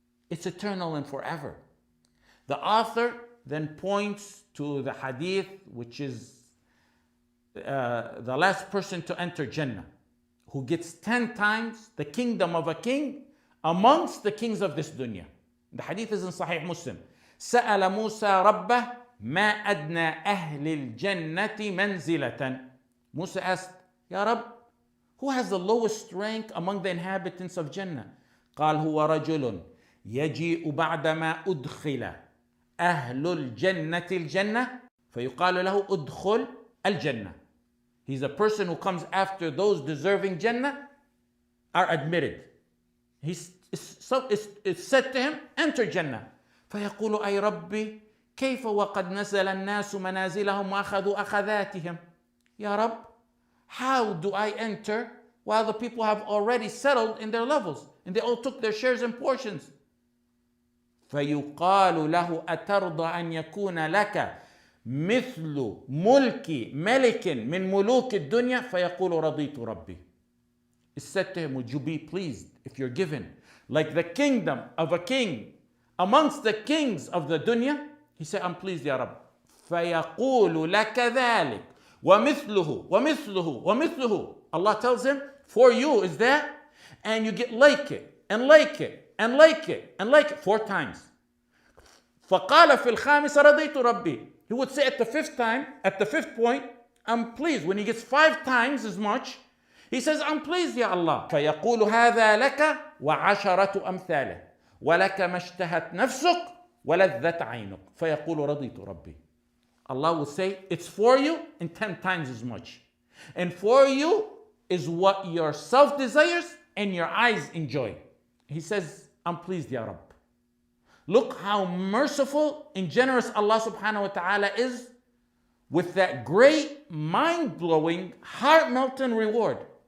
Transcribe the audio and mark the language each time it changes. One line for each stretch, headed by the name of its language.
English: It's eternal and forever. The author then points to the hadith, which is the last person to enter Jannah, who gets 10 times the kingdom of a king amongst the kings of this dunya. The hadith is in Sahih Muslim.
Arabic: سأل موسى ربه ما أدنى أهل الجنة منزلة.
English: Musa asked, Ya Rab, who has the lowest rank among the inhabitants of Jannah?
Arabic: قال هو رجل يجيء بعدما أدخل أهل الجنة الجنة فيقال له أدخل الجنة.
English: He's a person who comes after those deserving Jannah are admitted. It's said to him, enter Jannah.
Arabic: فيقول أي ربي كيف وقد نزل الناس منازلهم وأخذوا أخذاتهم.
English: Ya Rab, how do I enter while the people have already settled in their levels and they all took their shares and portions?
Arabic: فيقال له أترضى أن يكون لك مثل ملك ملك من ملوك الدنيا فيقول رضيت ربي.
English: It's said to him, would you be pleased if you're given like the kingdom of a king amongst the kings of the dunya? He said, I'm pleased, Ya Rab.
Arabic: فيقول لك ذلك ومثله ومثله ومثله.
English: Allah tells him, for you is that, and you get like it and like it and like it and like it 4 times.
Arabic: فقال في الخامس رضيت ربي.
English: He would say at the 5th time, at the 5th point, I'm pleased. When he gets 5 times as much, he says, I'm pleased, Ya Allah.
Arabic: فيقول هذا لك وعشرة أمثاله ولك ما اشتهت نفسك ولذت عينك فيقول رضيت ربي.
English: Allah will say, it's for you and 10 times as much. And for you is what your self desires and your eyes enjoy. He says, I'm pleased, Ya Rab. Look how merciful and generous Allah subhanahu wa ta'ala is with that great, mind-blowing, heart-melting reward.